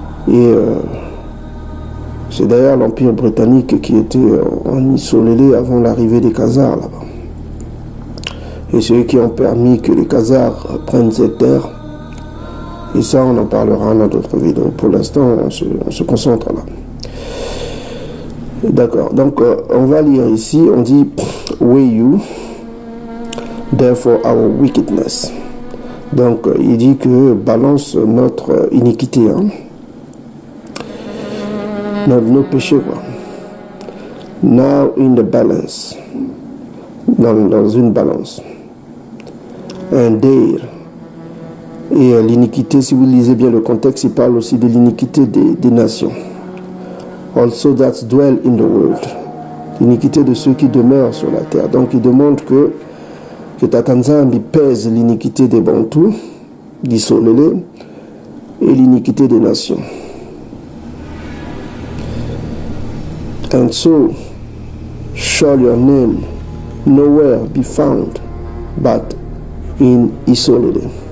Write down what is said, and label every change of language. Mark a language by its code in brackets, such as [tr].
[fr] Et c'est d'ailleurs l'Empire britannique qui était en Isolélé avant l'arrivée des Khazars là-bas. Et c'est eux qui ont permis que les Khazars prennent cette terre. Et ça, on en parlera dans d'autres vidéos. Pour l'instant, on se concentre là. D'accord. Donc, on va lire ici. On dit, [en] "Weigh you, therefore our wickedness." [fr] Donc, il dit que balance notre iniquité. Hein? Nos péchés, quoi. [en] Now in the balance. [fr] Dans une balance. [en] And there. [fr] Et l'iniquité, si vous lisez bien le contexte, il parle aussi de l'iniquité des nations. [en] Also that dwell in the world. [fr] L'iniquité de ceux qui demeurent sur la terre. Donc il demande que Tata Nzambi pèse l'iniquité des Bantous, d'Isolélé, et l'iniquité des nations. [en] And so shall your name nowhere be found but in Isolélé.